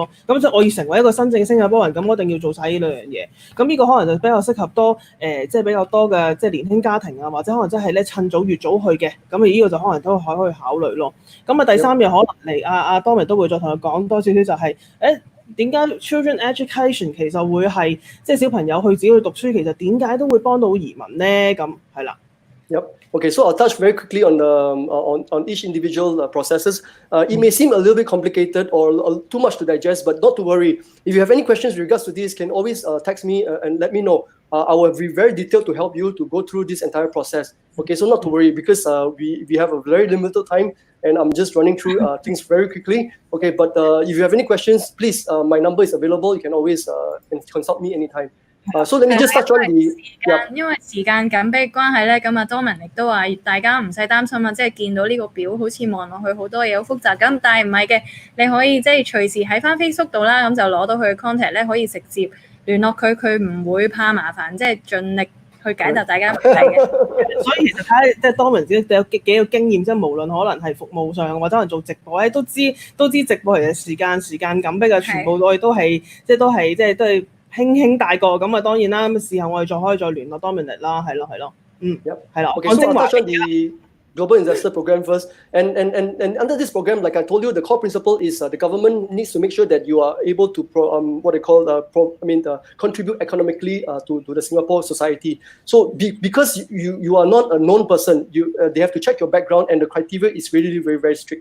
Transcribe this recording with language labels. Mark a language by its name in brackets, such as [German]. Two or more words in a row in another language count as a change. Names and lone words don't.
[Cantonese] 咁即係我要成為一個真正嘅新加坡人，咁我一定要做晒呢兩樣嘢。咁呢個可能就比較適合多即係比較多嘅即係年輕家庭啊，或者可能真係咧趁早越早去嘅。咁呢個就可能都可以考慮。咁啊，第3樣可能嚟阿 Dominic 都會再同佢講多少少，就係點解 [English] children education [Cantonese] 其實會係即係小朋友去自己去讀書，其實點解都會幫到移民咧？咁係啦。 [English] Yep. Okay, so I'll touch very quickly on on each individual processes. It may seem a little bit complicated or too much to digest, but not to worry. If you have any questions with regards to this, can always text me and let me know. I will be very detailed to help you to go through this entire process. Okay, so not to worry because we have a very limited time and I'm just running through things very quickly. Okay, but if you have any questions, please, my number is available. You can always consult me anytime. So let me just touch on the [Cantonese] 因為時間緊迫關係咧，咁啊Dominic都話大家唔使擔心啊，即係見到呢個表好似望落去好多嘢好複雜咁，但係唔係嘅，你可以即係隨時喺翻 Facebook 度啦，咁就攞到佢嘅 contact 咧，可以直接聯絡佢，佢唔會怕麻煩，即係盡力去解答大家問題嘅。所以其實睇即係Dominic自己有幾個經驗，即係無論可能係服務上或者可能做直播咧，都知直播其實時間緊迫嘅，全部我哋都係即係輕帶過咁啊，當然啦，咁事後我哋可以再聯絡Dominic啦，係咯，係啦。 [English] Okay, so I'll touch on the Global Investor Program first, and under this program, like I told you, the core principle is the government needs to make sure that you are able to contribute economically to the Singapore society. So because you are not a known person, they have to check your background, and the criteria is really very very strict.